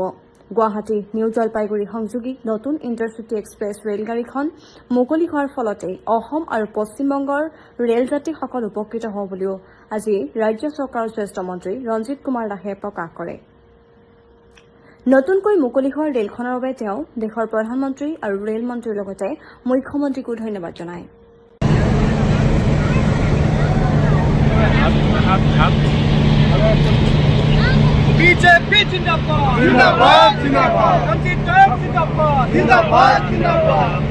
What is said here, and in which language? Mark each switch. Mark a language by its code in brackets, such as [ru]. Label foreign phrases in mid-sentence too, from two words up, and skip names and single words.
[as] গুৱাহাটী নিউ জলপাইগুৰি সংযোগী নতুন ইণ্টাৰচিটি এক্সপ্ৰেছ ৰেলগাড়ীখন মুকলি হোৱাৰ ফলতে অসম আৰু পশ্চিমবংগৰ ৰেলযাত্ৰীসকল উপকৃত হ'ব বুলিও আজি ৰাজ্য চৰকাৰৰ জ্যেষ্ঠ মন্ত্ৰী ৰঞ্জিত কুমাৰ দাসে প্ৰকাশ কৰে। নতুনকৈ মুকলি হোৱা ৰেলখনৰ বাবে তেওঁ দেশৰ প্ৰধানমন্ত্ৰী আৰু ৰেল মন্ত্ৰীৰ লগতে মুখ্যমন্ত্ৰীকো ধন্যবাদ জনায়। [hi] बीजेपी जिंदाबाद जिंदाबाद जिंदाबाद रंजीत जिंदाबाद जिंदाबाद जिंदाबाद